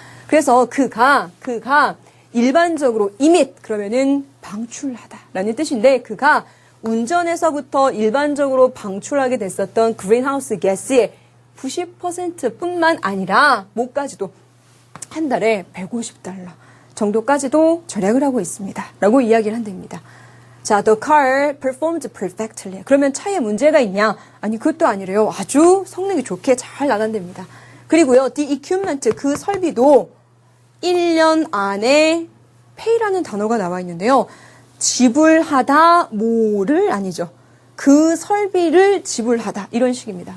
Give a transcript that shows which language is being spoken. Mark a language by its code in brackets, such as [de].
[ko] 그래서 그가 일반적으로 emit 그러면은 방출하다라는 뜻인데 그가 운전에서부터 일반적으로 방출하게 됐었던 그린하우스 가스의 90%뿐만 아니라 뭐까지도 한 달에 150달러 정도까지도 절약을 하고 있습니다. 라고 이야기를 한답니다. [en] 자, the car performed perfectly. [ko] 그러면 차에 문제가 있냐? 아니, 그것도 아니래요. 아주 성능이 좋게 잘 나간답니다. 그리고요, [en] the equipment, [ko] 그 설비도 1년 안에 pay라는 단어가 나와 있는데요. 지불하다 뭐를 아니죠. 그 설비를 지불하다 이런 식입니다.